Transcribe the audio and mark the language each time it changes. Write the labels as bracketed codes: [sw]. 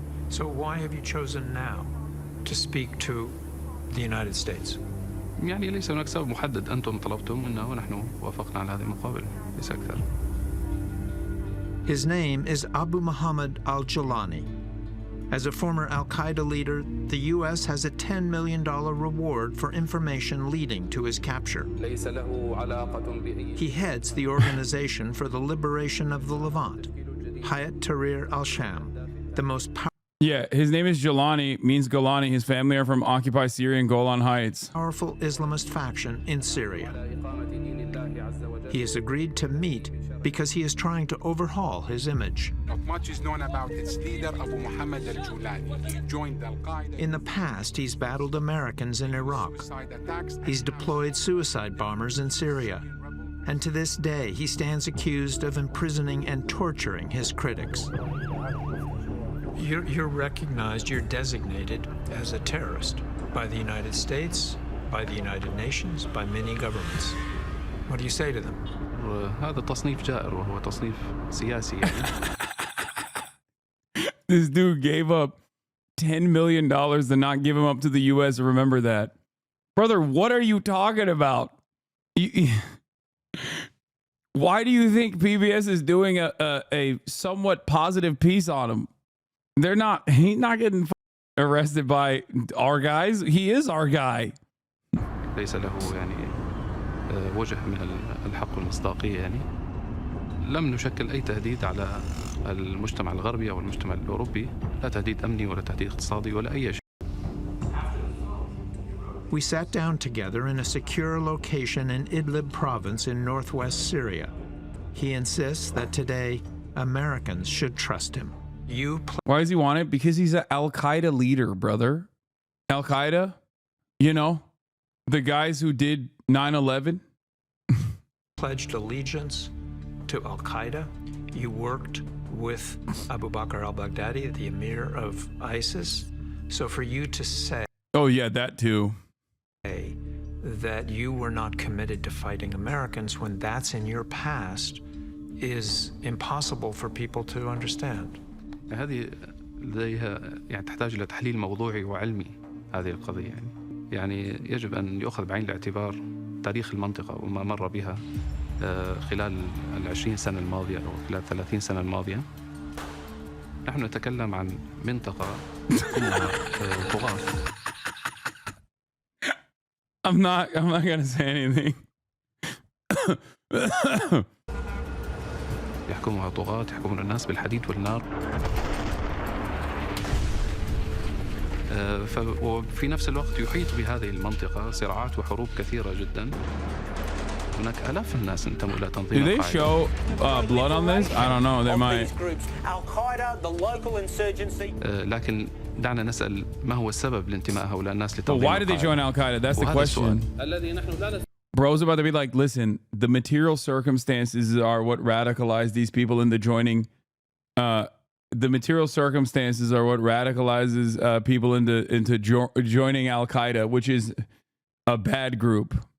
[en] So why have you chosen now to speak to the United States? [ar] يعني ليس هناك سبب محدد أنتم طلبتم منا ونحن وافقنا على هذه المقابلة ليس أكثر. [en] His name is Abu Muhammad al-Jilani. As a former al-Qaeda leader, the U.S. has a $10 million reward for information leading to his capture. He heads the Organization for the Liberation of the Levant, Hayat Tahrir al-Sham, the most Yeah, his name is Jilani, means Golani. His family are from occupied Syria and Golan Heights. Powerful Islamist faction in Syria. He has agreed to meet because he is trying to overhaul his image. Not much is known about its leader, Abu Muhammad al-Julani. He joined al-Qaeda. In the past, he's battled Americans in Iraq. He's deployed suicide bombers in Syria. And to this day, he stands accused of imprisoning and torturing his critics. You're recognized, you're designated as a terrorist by the United States, by the United Nations, by many governments. What do you say to them? [ar] هذا تصنيف جائر وهو تصنيف سياسي يعني. [en] This dude gave up $10 million to not give him up to the U.S. Remember that. Brother, what are you talking about? Why do you think PBS is doing a somewhat positive piece on him? He's not getting arrested by our guys. He is our guy. [ar] ليس له يعني وجه من الحق والمصداقية يعني. لم نشكل أي تهديد على المجتمع الغربي أو المجتمع الأوروبي، لا تهديد أمني ولا تهديد اقتصادي ولا أي شيء. [en] We sat down together in a secure location in Idlib province in northwest Syria. He insists that today Americans should trust him. Why does he want it? Because he's an Al-Qaeda leader, brother. Al-Qaeda, you know, the guys who did 9/11. Pledged allegiance to al-Qaeda. You worked with Abu Bakr al-Baghdadi, the emir of ISIS. So for you to say... Oh, yeah, that too. ...that you were not committed to fighting Americans when that's in your past is impossible for people to understand. [ar] هذه لديها يعني تحتاج إلى تحليل موضوعي وعلمي هذه القضية يعني يجب أن يؤخذ بعين الاعتبار تاريخ المنطقة وما مر بها خلال 20 سنة الماضية أو خلال 30 سنة الماضية. نحن نتكلم عن منطقة كلها طغاة. [en] I'm not going to say anything. [ar] يحكمها طغاة يحكمون الناس بالحديد والنار. وفي نفس الوقت يحيط بهذه المنطقة صراعات وحروب كثيرة جدا. هناك آلاف الناس انتموا إلى تنظيم [en] Do they show blood on this? I don't know. They might. Al-Qaeda, the local insurgency. [ar] لكن دعنا نسأل ما هو السبب لانتماء هؤلاء الناس لتنظيم [en] Why did they join Al-Qaeda? That's the question. Bro's about to be like, listen, the material circumstances are what radicalized these people into joining. The material circumstances are what radicalizes people into joining Al-Qaeda, which is a bad group.